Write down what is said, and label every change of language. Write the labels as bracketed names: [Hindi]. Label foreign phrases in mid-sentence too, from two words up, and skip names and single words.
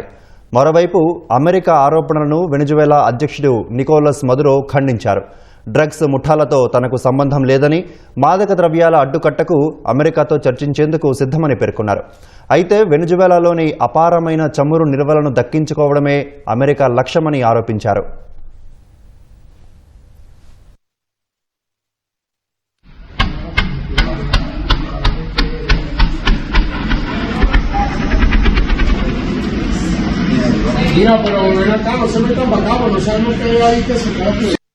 [Telugu] మరోవైపు అమెరికా ఆరోపణలను వెనిజువేలా అధ్యక్షుడు నికోలస్ మదురో ఖండించారు. డ్రగ్స్ ముఠాలతో తనకు సంబంధం లేదని, మాదక ద్రవ్యాల అడ్డుకట్టకు అమెరికాతో చర్చించేందుకు సిద్ధమని పేర్కొన్నారు. అయితే వెనిజువేలాలోని అపారమైన చమురు నిల్వలను దక్కించుకోవడమే అమెరికా లక్ష్యమని ఆరోపించారు. [Spanish] Mira, pero ven acá, no se metan para acá, no sabemos qué hay ahí que se copie.